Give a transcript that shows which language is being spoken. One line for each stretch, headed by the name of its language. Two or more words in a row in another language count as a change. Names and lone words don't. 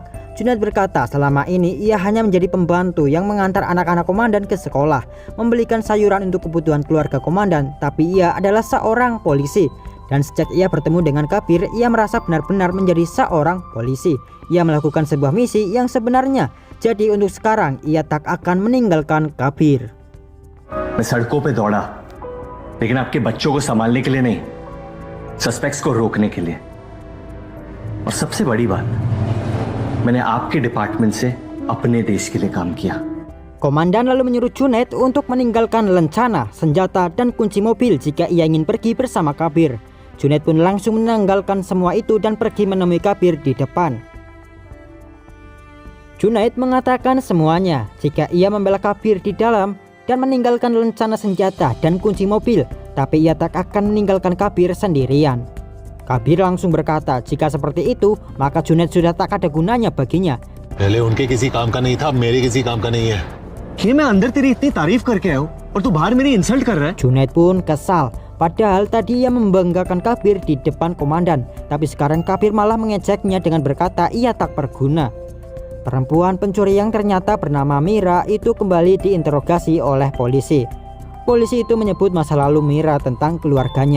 Indonesian: Junaid berkata selama ini ia hanya menjadi pembantu yang mengantar anak-anak komandan ke sekolah, membelikan sayuran untuk kebutuhan keluarga komandan, tapi ia adalah seorang polisi. Dan sejak ia bertemu dengan Kabir, ia merasa benar-benar menjadi seorang polisi. Ia melakukan sebuah misi yang sebenarnya. Jadi untuk sekarang ia tak akan meninggalkan Kabir.
Hindi: मैं सड़कों पे दौड़ा, लेकिन आपके बच्चों को संभालने के लिए नहीं, सस्पेक्ट्स को रोकने के लिए। और सबसे बड़ी बात, मैंने आपके डिपार्टमेंट से अपने देश के लिए काम किया।
Indonesian: Komandan lalu menyuruh Junaid untuk meninggalkan lencana, senjata, dan kunci mobil jika ia ingin pergi bersama Kabir. Junaid pun langsung menanggalkan semua itu dan pergi menemui Kabir di depan. Junaid mengatakan semuanya jika ia membela Kabir di dalam dan meninggalkan lencana senjata dan kunci mobil, tapi ia tak akan meninggalkan Kabir sendirian. Kabir langsung berkata jika seperti itu maka Junaid sudah tak ada gunanya baginya.
Hindi: पहले उनके किसी काम का नहीं था, अब मेरे किसी काम का नहीं है। ये मैं अंदर तेरी इतनी तारीफ करके आया हूँ और तू बाहर मेरी इंसल्ट कर रहा है।
Indonesian: Junaid pun kesal. Padahal tadi ia membanggakan Kabir di depan komandan, tapi sekarang Kabir malah mengejeknya dengan berkata ia tak berguna. Perempuan pencuri yang ternyata bernama Mira itu kembali diinterogasi oleh polisi. Polisi itu menyebut masa lalu Mira tentang keluarganya.